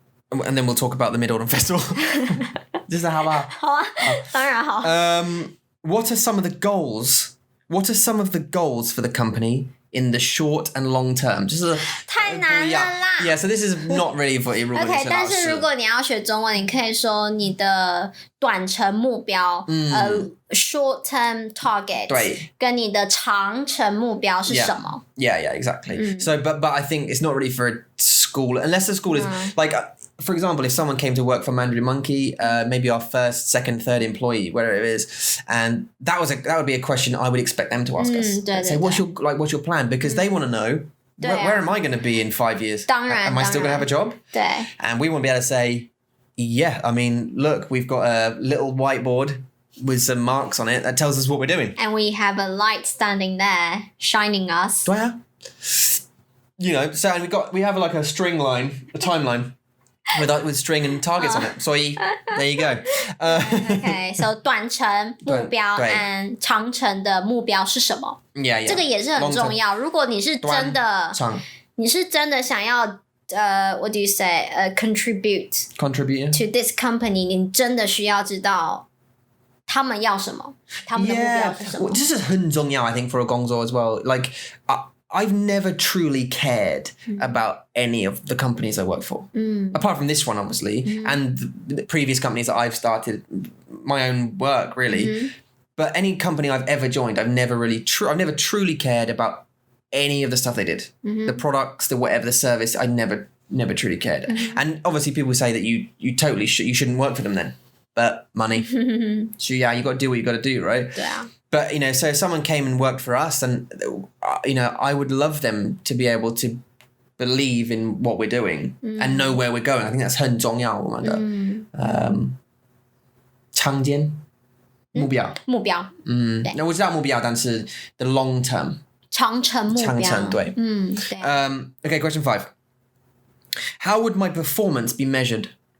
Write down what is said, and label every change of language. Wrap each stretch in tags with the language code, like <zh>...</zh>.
<en>And then we'll talk about the Mid-Autumn Festival.</en> <zh>这是好不好？好啊，当然好。</zh> <en>What are some of the goals? What are some of the goals for the company in the short and long term?</en> <zh>就是太难了啦。</zh> <en>Yeah, so this is not really for everyone.</en> <zh>OK， 但是如果你要学中文，你可以说你的短程目标，</zh> <en>short term target，</en> <zh>对，跟你的长程目标是什么</zh> <en>？Yeah, exactly. So, but I think it's not really for a school unless the school is like. For example, if someone came to work for Mandarin Monkey, maybe our first, second, third employee, whatever it is, and that would be a question I would expect them to ask us. Say, what's your plan? Because they want to know where am I going to be in 5 years?</en> <zh>当然</zh> <en>Am I still going to have a job?</en> <zh>对</zh> <en>And we want to be able to say, yeah. I mean, look, we've got a little whiteboard. with some marks on it that tells us what we're doing. And we have a light standing there shining us. 对啊 so and we have like a string line, a timeline with string and targets on it. 所以 there you go. Okay, so</en> <zh>短程目标 and 长程的目标是什么？</zh> <en>Yeah.</en> <zh>这个也是很重要。如果你是真的想要</zh> <en>what do you say? Contribute to this company.</en> <zh>你真的需要知道他们要什么，他们的目标是什么。这是很重要</zh> <en>I think for a 工作 as well. Like I've never truly cared about any of the companies I work for. Apart from this one, obviously, and the previous companies that I've started, my own work, really. But any company I've ever joined, I've never truly cared about any of the stuff they did. The products, the whatever, the service, I never truly cared. And obviously people say that you totally you shouldn't work for them then. But money. So yeah, you got to do what you got to do, right? Yeah. But, so if someone came and worked for us, and, I would love them to be able to believe in what we're doing and know where we're going. I think that's</en> <zh>很重要，我们的长间目标。我知道目标，但是</zh> <en>the long term</en> <zh>长程目标。长程，对。对。</zh> <en>Okay, question 5. How would my performance be measured?</en>